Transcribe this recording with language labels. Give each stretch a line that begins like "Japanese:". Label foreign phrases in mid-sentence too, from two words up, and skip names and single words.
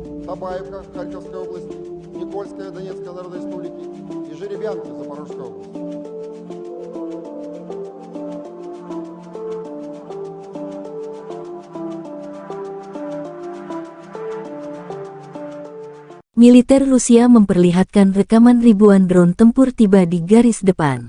Russian: Табаевка, Харьковская область, Никольская, Донецкая Народной Республики и Жеребянки, Запорожская область.
Indonesian: Militer Rusia memperlihatkan rekaman ribuan drone tempur tiba di garis depan.